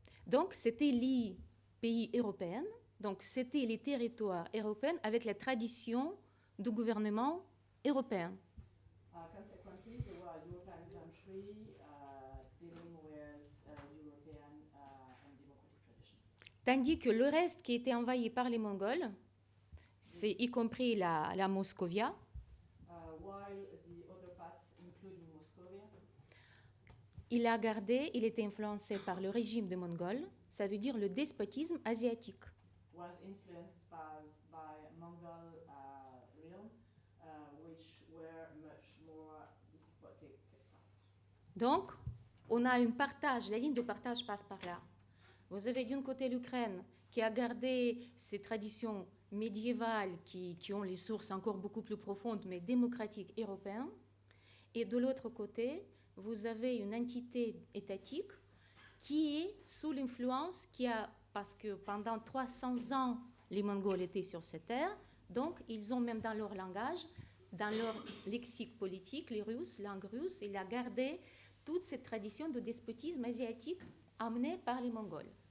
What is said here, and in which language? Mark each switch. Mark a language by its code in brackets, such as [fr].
[fr] Donc c'était les pays européens, donc c'était les territoires européens avec la tradition du gouvernement européen. [en] Consequently, they were a European country dealing with European and democratic tradition. [fr] Tandis que le reste qui était envahi par les Mongols, c'est y compris la Moscovia, [en] While the other parts, including Moscovia, [fr] il était influencé par le régime de Mongols, ça veut dire le despotisme asiatique. [en] was influenced by Mongol realm, which were much more despotic. [fr] Donc, on a un partage, la ligne de partage passe par là. Vous avez d'un côté l'Ukraine qui a gardé ses traditions médiévales qui ont les sources encore beaucoup plus profondes, mais démocratiques européennes. Et de l'autre côté, vous avez une entité étatique qui est sous l'influence, parce que pendant 300 ans, les Mongols étaient sur cette terre, donc ils ont même dans leur langage, dans leur lexique politique, les Russes, langue russe, il a gardé toute cette tradition de despotisme asiatique amenée par les Mongols.